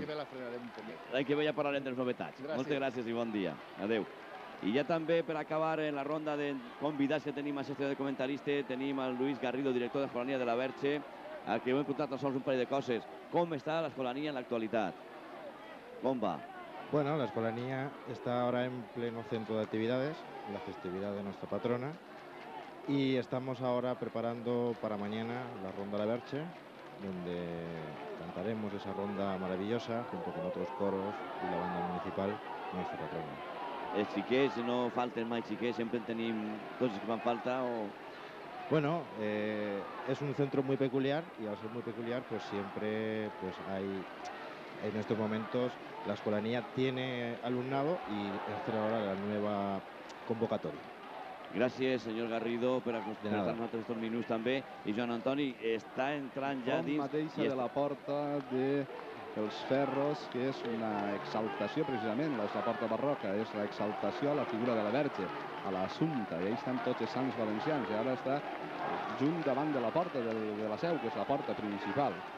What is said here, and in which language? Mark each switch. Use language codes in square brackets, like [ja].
[ca] L'any que ve la frenarem un poquet. L'any que ve ja parlarem de les novetats. Moltes gràcies i bon dia. Adéu. I ja també, per acabar en la ronda de convidats que tenim a sessió de comentaristes, tenim el Luis Garrido, director de l'Escolania de la Verge, al que hem preguntat tan sols un parell de coses. Com està l'Escolania en l'actualitat? Com va? [es] Bueno, la Escolanía está ahora en pleno centro de actividades, la festividad de nuestra patrona, y estamos ahora preparando para mañana la Ronda de la Verge, donde cantaremos esa ronda maravillosa junto con otros coros y la banda municipal de nuestra patrona. [ca] Els xiquets, no falten mai xiquets, sempre en tenim tots els que fan falta o... [es] Bueno, es un centro muy peculiar y al ser muy peculiar pues siempre pues hay, en estos momentos la Escolanía tiene alumnado y esta ahora la nueva convocatoria. [ca] Gràcies, senyor Garrido, per acompanyar-nos nosaltres estos minuts també. I Joan Antoni està entrant ja dins... mateixa de la porta de els Ferros, que és una exaltació precisament, és la porta barroca, és la exaltació a la figura de la Verge, a l'Assumpta, i ahí estan tots els sants valencians, i ara està junt davant de la porta de la seu, que és la porta principal.